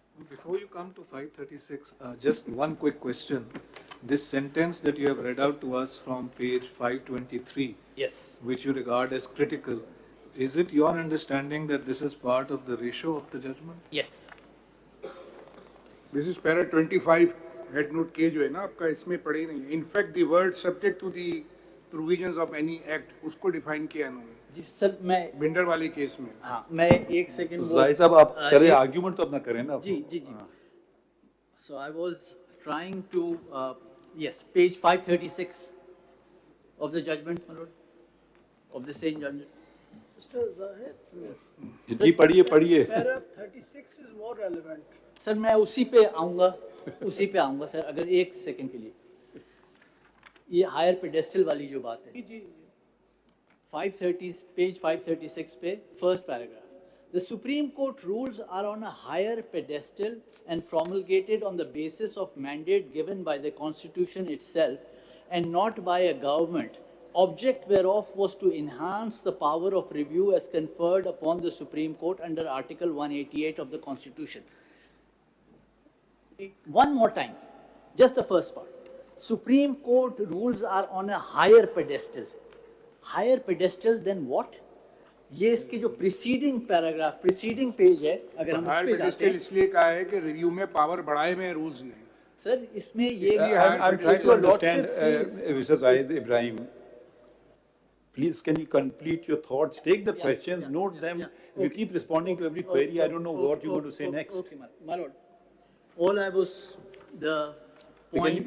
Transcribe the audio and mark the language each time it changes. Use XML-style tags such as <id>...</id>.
<en>Before you come to 536, just one quick question. This sentence that you have read out to us from page 523, yes, which you regard as critical, is it your understanding that this is part of the ratio of the judgment? Yes. This is para 25 head note K</en> <hi>जो है ना आपका इसमें पढ़े नहीं.</hi> <en>In fact, the word subject to the provisions of any act</en> <hi>उसको</hi> <en>define</en> <hi>किया इन्होंने. जी सर मैं बिंडर वाले केस में. हाँ मैं एक सेकंड. जाहिद साहब आप चले आर्गुमेंट तो अपना करें ना. जी.</hi> <en>So I was trying to yes, page 536 of the judgment, my lord, of the same judgment. Mr. Zahid,</en> <hi>जी पढ़िए.</hi> <en>Paragraph 36 is more relevant.</en> <hi>Sir मैं उसी पे आऊँगा सर, अगर एक सेकंड के लिए. ये हायर पेडेस्टल वाली जो बात है, 530 पेज 536 पे first paragraph.</hi> <en>The Supreme Court rules are on a higher pedestal and promulgated on the basis of mandate given by the Constitution itself and not by a government, object whereof was to enhance the power of review as conferred upon the Supreme Court under Article 188 of the Constitution. One more time, just the first part. Supreme Court rules are on a higher pedestal. Higher pedestal than what?</en> <hi>ये इसके जो</hi> <en>preceding paragraph, preceding page</en> <hi>है, अगर हम उस पे जाते हैं, इसलिए कहा है कि रिव्यू में पावर बढ़ाए में रूल्स ने. सर इसमें ये</hi> <en>I'm trying to understand, Mr. Zahid Ibrahim. Please, can you complete your thoughts? Take the questions, note them. If you keep responding to every query, I don't know what you're going to say next. Okay, my lord. All I was the point.</en>